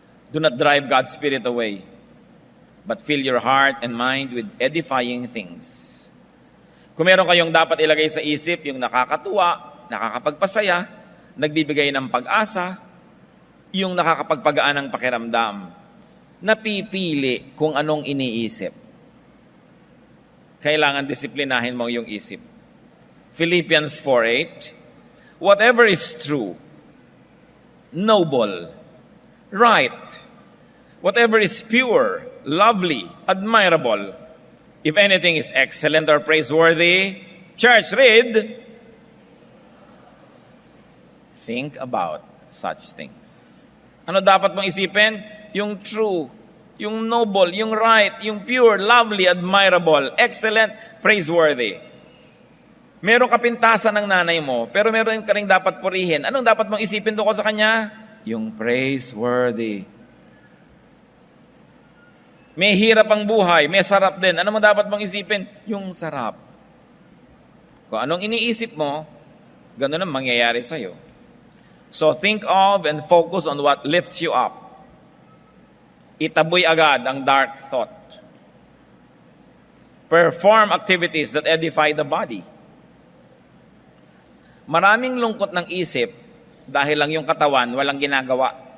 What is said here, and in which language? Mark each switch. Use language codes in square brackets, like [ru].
[en] Do not drive God's Spirit away, but fill your heart and mind with edifying things. [tl] Kung meron kayong dapat ilagay sa isip, yung nakakatuwa, nakakapagpasaya, nagbibigay ng pag-asa, yung nakakapagpagaan ng pakiramdam, napipili kung anong iniisip. Kailangan disiplinahin mo yung isip. [en] Philippians 4:8, whatever is true, noble, right, whatever is pure, lovely, admirable, if anything is excellent or praiseworthy, church, read, think about such things. [tl] Ano dapat mong isipin? Yung true, yung noble, yung right, yung pure, lovely, admirable, excellent, praiseworthy. Meron ka pintasan ng nanay mo, pero meron ka rin dapat purihin. Anong dapat mong isipin doon sa kanya? Yung praiseworthy. May hirap ang buhay, may sarap din. Ano mo dapat mong isipin? Yung sarap. Kung anong iniisip mo, gano'n ang mangyayari sa'yo. [en] So think of and focus on what lifts you up. [tl] Itaboy agad ang dark thought. [en] Perform activities that edify the body. [tl] Maraming lungkot ng isip dahil lang yung katawan walang ginagawa.